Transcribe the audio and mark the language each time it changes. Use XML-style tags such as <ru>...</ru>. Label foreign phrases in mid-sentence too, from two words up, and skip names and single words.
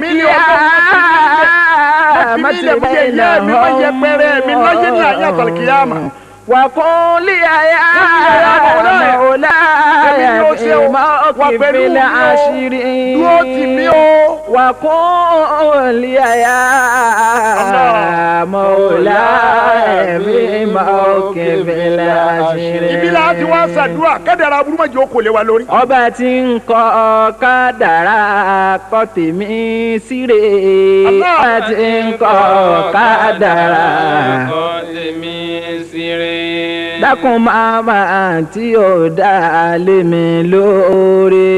<ar>القيامة وقل لي يا مولاي في موقف العشر وقل لي يا مولاي في موقف العشر.</ar> <yo>Ibi láti wá ṣàdúrà kádàrá aburú má jẹ́ ó kò lé wa lórí. Ọba tí ń kọ kádàrá kọ tèmi síre. Ọba tí ń kọ kádàrá kọ tèmi síre. Dákun màmá tí ò dá lé mi lóore.</yo>